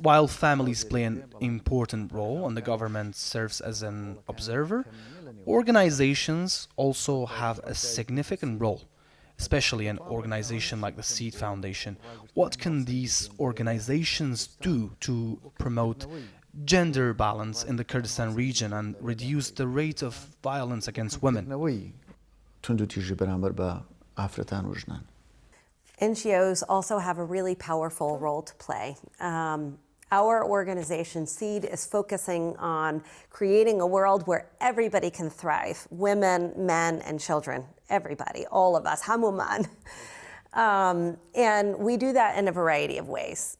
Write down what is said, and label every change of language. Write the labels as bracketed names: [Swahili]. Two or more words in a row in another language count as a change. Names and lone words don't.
[English] While families play an important role and the government serves as an observer, organizations also have a significant role, especially an organization like the SEED Foundation. What can these organizations do to promote gender balance in the Kurdistan region and reduce the rate of violence against women? [Central Kurdish] ئافرەتان و ژنان. [English] NGOs also have a really powerful role to play. Our organization, SEED, is focusing on creating a world where everybody can thrive, women, men, and children, everybody, all of us, hamuman. And we do that in a variety of ways.